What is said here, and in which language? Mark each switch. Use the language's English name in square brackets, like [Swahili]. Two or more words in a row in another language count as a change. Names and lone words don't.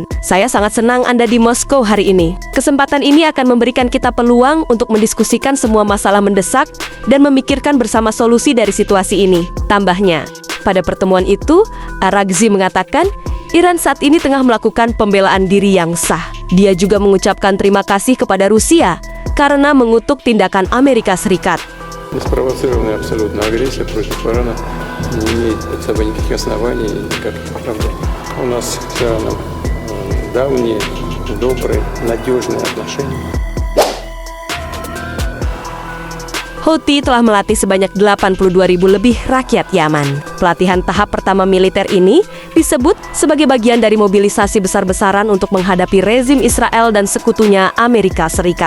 [Indonesian] Saya sangat senang Anda di Moskow hari ini. Kesempatan ini akan memberikan kita peluang untuk mendiskusikan semua masalah mendesak dan memikirkan bersama solusi dari situasi ini. Tambahnya, pada pertemuan itu, Araghchi mengatakan Iran saat ini tengah melakukan pembelaan diri yang sah. Dia juga mengucapkan terima kasih kepada Rusia karena mengutuk tindakan Amerika Serikat. [Russian] Неспровоцированная абсолютно агрессия против Ирана не имеет под собой никаких оснований и никаких оправданий. У нас с Ираном давние, добрые, надежные отношения. [Indonesian] Houthi telah melatih sebanyak 82.000 lebih rakyat Yaman. Pelatihan tahap pertama militer ini disebut sebagai bagian dari mobilisasi besar-besaran untuk menghadapi rezim Israel dan sekutunya Amerika Serikat.